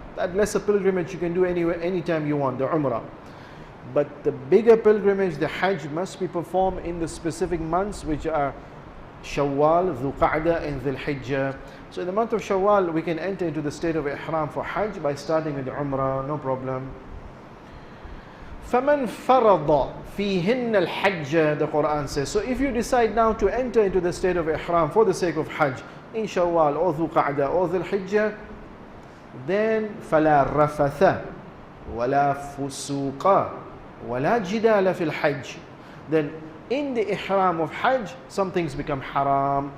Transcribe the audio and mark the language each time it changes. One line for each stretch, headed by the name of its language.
English: That lesser pilgrimage you can do anywhere, anytime you want, the Umrah. But the bigger pilgrimage, the Hajj, must be performed in the specific months, which are Shawwal, Dhul Qa'dah and Dhul Hijjah. So in the month of Shawwal, we can enter into the state of Ihram for Hajj by starting with the Umrah, no problem.
Arabic: فَمَنْ فَرَضَ فِيهِنَّ الْحَجَّ,
English: the Quran says. So if you decide now to enter into the state of Ihram for the sake of Hajj, in Shawwal or Dhul Qa'dah or Dhul Hijjah, then
Arabic: فَلَا رَفَثَ وَلَا فُسُوقَ وَلَا جِدَالَ فِي الْحَجِّ.
English: Then in the Ihram of Hajj, some things become haram.